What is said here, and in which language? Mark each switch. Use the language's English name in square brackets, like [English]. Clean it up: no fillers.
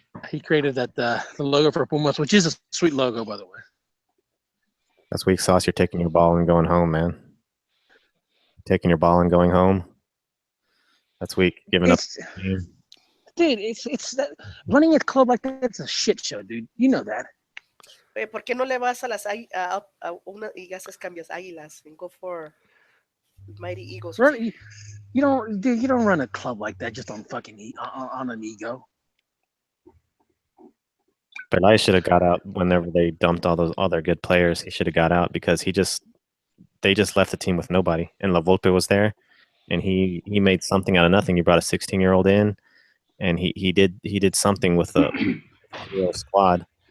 [English] He created that the logo for Pumas, which is a sweet logo, by the way. That's weak sauce. You're taking your ball and going home, man. Taking your ball and going home. That's weak. Giving up. Dude, it's that running a club like that. It's a shit show, dude. You know that. [Spanish] Oye, ¿por qué no le vas a las a una y haces cambias águilas [English] and go for Mighty Eagles? You don't run a club like that just on fucking on an ego. But I should have got out whenever they dumped all their good players. He should have got out because they just left the team with nobody. And La Volpe was there, and he made something out of nothing. He brought a 16-year-old in, and he did something with the real squad.